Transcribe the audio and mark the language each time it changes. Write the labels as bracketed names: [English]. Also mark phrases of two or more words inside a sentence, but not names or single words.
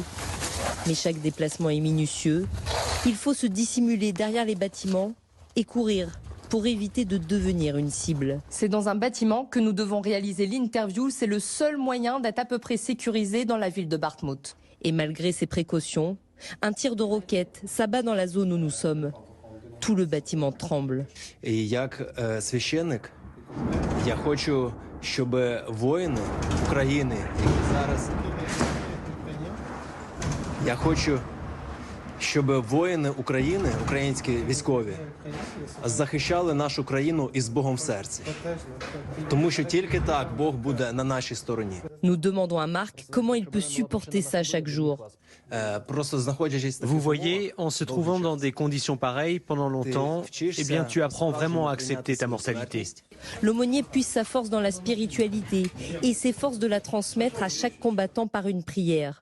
[French] Mais chaque déplacement est minutieux. Il faut se dissimuler derrière les bâtiments et courir pour éviter de devenir une cible. C'est dans un bâtiment que nous devons réaliser l'interview. C'est le seul moyen d'être à peu près sécurisé dans la ville de Bakhmout. Et malgré ces précautions, un tir de roquette s'abat dans la zone où nous sommes. Tout le bâtiment tremble. [Ukrainian] Et як священник, я хочу, щоб воїни України, які зараз я хочу, щоб воїни України, українські військові, захищали нашу країну із Богом в серці. Тому що тільки так Бог буде на нашій стороні. [French] Nous demandons à Marc comment il peut supporter ça chaque jour. Vous voyez, en se trouvant dans des conditions pareilles pendant longtemps, eh bien tu apprends vraiment à accepter ta mortalité. L'aumônier puise sa force dans la spiritualité et s'efforce de la transmettre à chaque combattant par une prière.